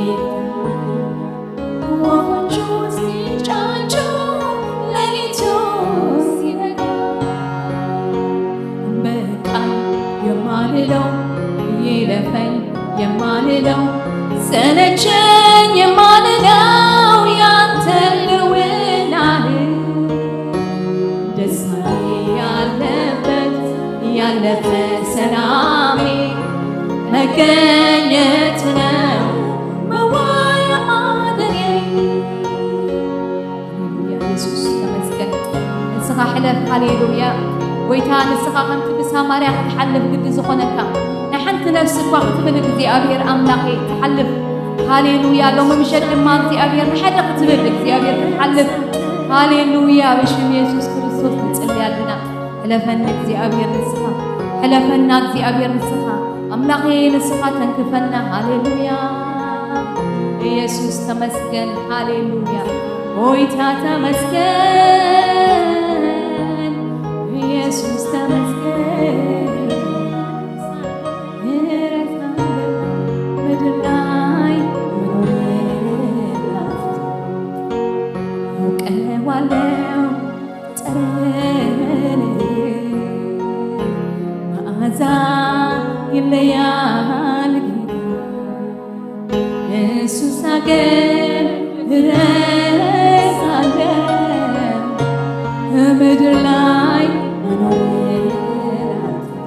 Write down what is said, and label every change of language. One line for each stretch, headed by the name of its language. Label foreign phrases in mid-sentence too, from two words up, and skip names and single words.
Amharic: ወፎቹ ሲጫጩ ሌሊቱ ሲነጋ በቃል የማልለው ይለፈኝ የማልለው ሰለቸኝ የማልለው ያንተ ልውናህ ደስታዬ ያለበት ያለፈ ሰላሜ መገኘት ነው መዋያ ማደሪያዬ
Tigrinya: ኢየሱስ ተመስገን ንስኻ ሕለፍ ሃሌሉያ ጎይታ ንስኻ ከምቲ ብሳማርያ ክትሓልፍ ግዲ ዝኾነካ ናይ ሓንቲ ነፍሲ እኳ ክትብል እግዚኣብሔር ኣምላኸ ትሓልፍ ሃሌሉያ ሎሚ ምሸት ድማ እግዚኣብሔር ንሓደ ክትብል እግዚኣብሔር ክትሓልፍ ሃሌሉያ ብሽም ኢየሱስ ክርስቶስ ንጽልይ ኣለና ሕለፈኒ እግዚኣብሔር ንስኻ ሕለፈና እግዚኣብሔር ንስኻ ኣምላኸ ንስኻ ተንክፈና ሃሌሉያ ኢየሱስ ተመስገን ሃሌሉያ ጎይታ ተመስገን ኢየሱስ ተመስገን
Amharic: ምድር ላይ አውቀዋለሁ ጠረን መዓዛ ይለያል ኢየሱስ አገር እረሳለሁ ምድር ላይ መኖር